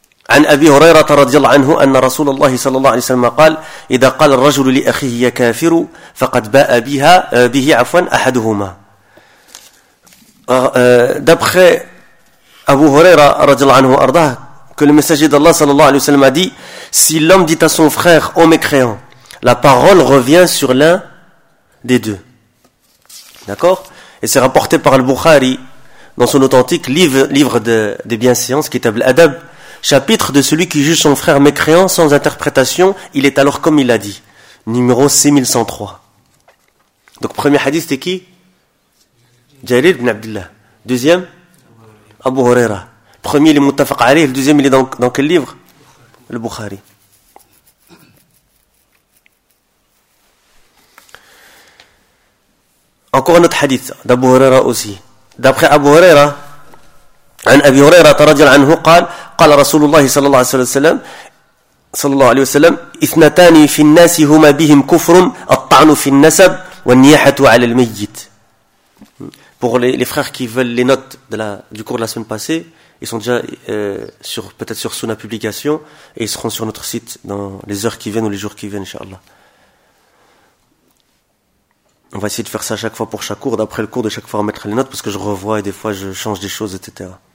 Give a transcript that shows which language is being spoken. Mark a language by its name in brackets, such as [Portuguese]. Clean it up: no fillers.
[Arabic] عن أبي هريرة رضي الله عنه أن رسول الله صلى الله عليه وسلم قال إذا قال الرجل لأخيه يا كافر فقد باء به عفوا أحدهما. [French] D'après Abu Huraira radhiyallahu anhu arda, que le messager d'Allah sallallahu alayhi wa sallam a dit, si l'homme dit à son frère, ô mécréant, la parole revient sur l'un des deux. D'accord? Et c'est rapporté par Al-Bukhari dans son authentique livre de bienséance, Kitab al-Adab, chapitre de celui qui juge son frère mécréant sans interprétation, il est alors comme il l'a dit. Numéro 6103. Donc premier hadith c'était qui? Jarir ibn Abdillah. Deuxième, Abu Huraira. Premier, il est Muttafaq alayh. Le deuxième, il est dans quel livre? Le Bukhari. Encore un autre hadith d'Abu Huraira aussi. D'après Abu Huraira, [Arabic] عن أبي هريرة رضي الله عنه قال قال رسول الله صلى الله عليه وسلم صلى الله عليه وسلم اثنتان في الناس هما بهم كفر الطعن في النسب والنياحة على الميت. [French] pour les frères qui veulent les notes de la, du cours de la semaine passée, ils sont déjà sur, peut-être sur Sunna Publication, et ils seront sur notre site dans les heures qui viennent ou les jours qui viennent, inchallah. On va essayer de faire ça chaque fois pour chaque cours, d'après le cours de chaque fois remettre les notes, parce que je revois et des fois je change des choses, etc.